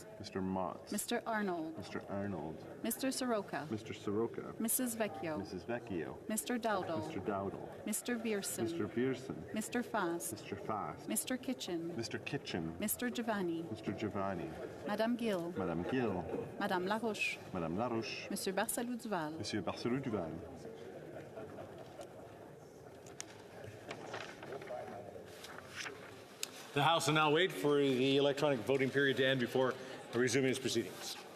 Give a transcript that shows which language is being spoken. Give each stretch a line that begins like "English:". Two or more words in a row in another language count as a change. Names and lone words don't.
English: Mr. Motts. Mr. Arnold. Mr. Arnold. Mr. Soroka. Mr. Soroka. Mrs. Vecchio. Mrs. Vecchio. Mr. Dowdle. Mr. Dowdle. Mr. Vierson. Mr. Vierson. Mr. Fast. Mr. Fast. Mr. Kitchen. Mr. Kitchen. Mr. Giovanni. Mr. Giovanni. Madame Gill. Madame Gill. Madame Laroche. Madame Laroche. Monsieur Barcelou Duval. Monsieur Barcelou Duval. The House will now wait for the electronic voting period to end before resuming its proceedings.